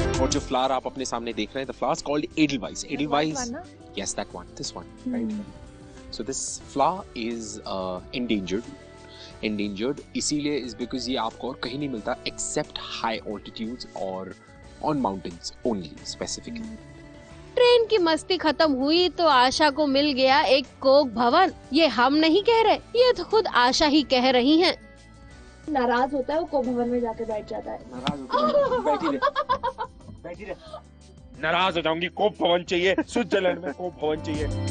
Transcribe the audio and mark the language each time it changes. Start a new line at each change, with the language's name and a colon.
Hindi: जो फ्लावर आप अपने सामने देख रहे हैं,
English: the flower is called Edelweiss. Edelweiss, yes, that one, this one, right? So this flower is endangered.
Hindi: इसीलिए
English: is because
Hindi: ये आपको और कहीं नहीं मिलता
English: except high altitudes
Hindi: और
English: on mountains only specifically.
Hindi: Train की मस्ती खत्म हुई तो आशा को मिल गया एक कोक भवन। ये हम नहीं कह रहे, ये तो खुद आशा ही कह रही हैं। नाराज होता है वो कोक भवन में जाके बैठ जाता है। बैठी रहे। नाराज हो जाऊंगी, कोक भवन चाहिए, स्विट्जरलैंड में कोक भवन चाहिए।